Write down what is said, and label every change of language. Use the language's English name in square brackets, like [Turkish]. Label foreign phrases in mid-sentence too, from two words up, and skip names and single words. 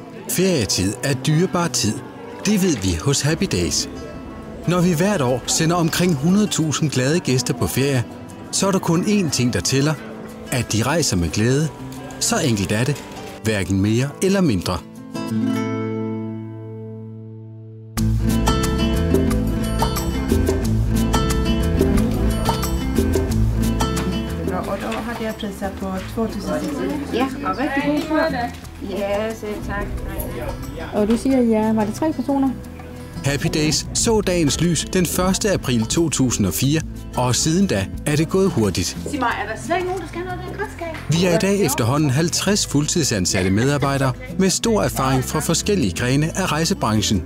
[Danish] Ferietid er dyrebar tid. Det ved vi hos Happy Days. Når vi hvert år sender omkring 100.000 glade gæster på ferie, så er der kun én ting, der tæller, at de rejser med glæde. Så enkelt er det. Hverken mere eller mindre. [Swedish] Och då hade jag priser på 2.600. [Danish] Ja, och rigtig god tur. Ja, selv tak. Og du siger, ja, var det 3 personer? Happy Days så dagens lys den 1. april 2004, og siden da er det gået hurtigt. Sig mig, er der slet ikke nogen, der skal have noget af den kostskab? Vi er i dag efterhånden 50 fuldtidsansatte medarbejdere med stor erfaring fra forskellige grene af rejsebranchen.